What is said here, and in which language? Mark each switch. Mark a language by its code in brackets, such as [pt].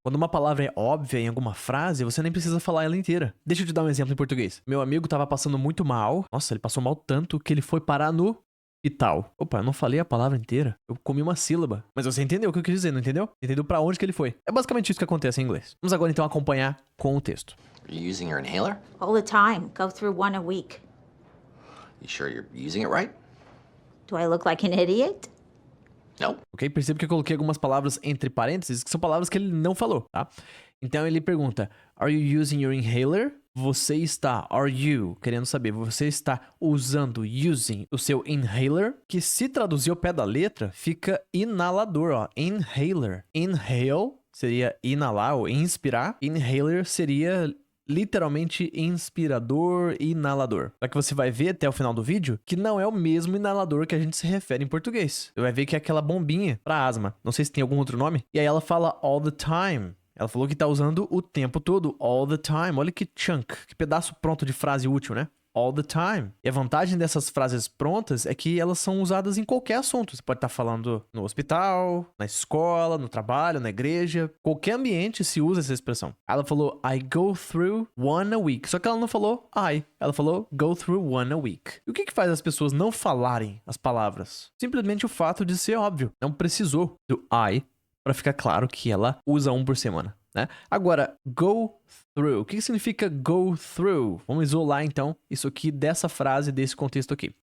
[pt] Quando uma palavra é óbvia em alguma frase, você nem precisa falar ela inteira. Deixa eu te dar um exemplo em português. Meu amigo tava passando muito mal. Nossa, ele passou mal tanto que ele foi parar no e tal. Opa, eu não falei a palavra inteira. Eu comi uma sílaba. Mas você entendeu o que eu quis dizer, não entendeu? Entendeu pra onde que ele foi. É basicamente isso que acontece em inglês. Vamos agora então acompanhar com o texto. [en] Are you using your inhaler? All the time. Go through one a week. You sure you're using it right? Do I look like an idiot? No. [pt] Ok? Perceba que eu coloquei algumas palavras entre parênteses, que são palavras que ele não falou, tá? Então ele pergunta, are you using your inhaler? Você está, are you, querendo saber, você está usando, using, o seu inhaler, que se traduzir ao pé da letra, fica inalador, ó, inhaler. Inhale seria inalar ou inspirar, inhaler seria literalmente inspirador e inalador. Só que você vai ver até o final do vídeo que não é o mesmo inalador que a gente se refere em português. Você vai ver que é aquela bombinha para asma. Não sei se tem algum outro nome. E aí ela fala all the time. Ela falou que tá usando o tempo todo, all the time. Olha que chunk, que pedaço pronto de frase útil, né? All the time. E a vantagem dessas frases prontas é que elas são usadas em qualquer assunto. Você pode estar falando no hospital, na escola, no trabalho, na igreja. Qualquer ambiente se usa essa expressão. Ela falou, I go through one a week. Só que ela não falou I. Ela falou, go through one a week. E o que faz as pessoas não falarem as palavras? Simplesmente o fato de ser óbvio. Não precisou do I para ficar claro que ela usa um por semana, né? Agora, go through. O que significa go through? Vamos isolar, então, isso aqui dessa frase, desse contexto aqui.